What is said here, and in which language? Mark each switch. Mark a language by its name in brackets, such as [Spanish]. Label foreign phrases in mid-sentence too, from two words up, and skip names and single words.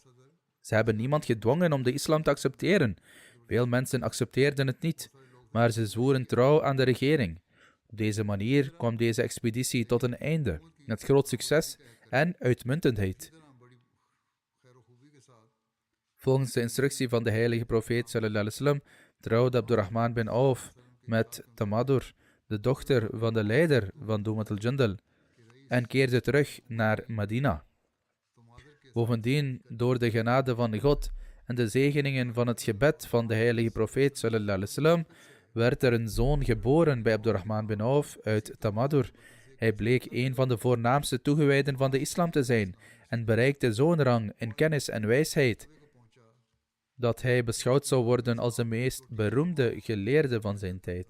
[Dutch] Ze hebben niemand gedwongen om de islam te accepteren. Veel mensen accepteerden het niet, maar ze zwoeren trouw aan de regering. Op deze manier kwam deze expeditie tot een einde, met groot succes en uitmuntendheid. Volgens de instructie van de heilige profeet [Arabic] صلى الله عليه وسلم [Dutch] trouwde Abdurrahman bin Auf met Tamadur, de dochter van de leider van Dumat al-Jandal, en keerde terug naar Medina. Bovendien, door de genade van God en de zegeningen van het gebed van de heilige profeet [Arabic] صلى الله عليه وسلم, [Dutch] werd er een zoon geboren bij Abdurrahman bin Auf uit Tamadur. Hij bleek een van de voornaamste toegewijden van de islam te zijn en bereikte zo'n rang in kennis en wijsheid dat hij beschouwd zou worden als de meest beroemde geleerde van zijn tijd.